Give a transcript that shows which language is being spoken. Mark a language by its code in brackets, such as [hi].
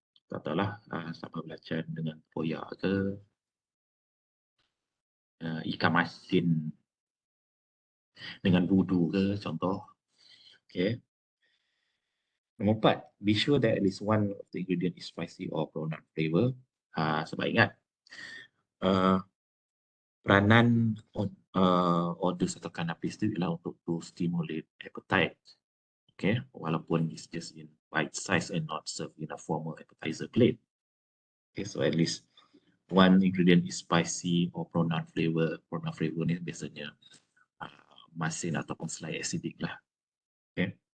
[ms] Katalah sama belacan dengan poya ke, ikan masin dengan budu ke, contoh. Okay. Nombor 4, [en] be sure that at least one of the ingredient is spicy or prawn flavor. [ms] Sebab ingat, peranan orders atau canapes itu ialah untuk [en] to stimulate appetite. Okay, [ms] walaupun [en] it's just in bite size and not served in a formal appetizer plate. Okay, so at least one ingredient is spicy or prawn flavor. [ms] Prawn flavor ni biasanya masin ataupun [en] slight acidic [ms] lah. Okay.